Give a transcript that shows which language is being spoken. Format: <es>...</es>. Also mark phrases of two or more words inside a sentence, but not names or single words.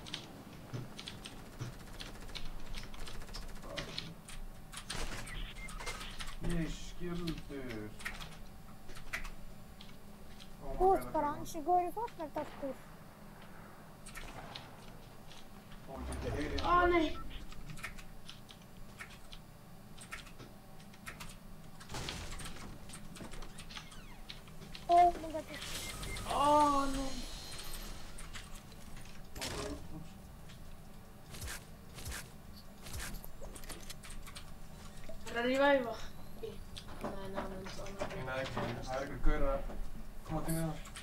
<is>Ég skildur. Þú ert bara ansi góður í Fortnite aftur. Ó, nei.</is> <en>Oh my god.</en> <is>Ó, nei. Það er að reviva. Nei, það er einhver gaur að koma til mér þar.</is>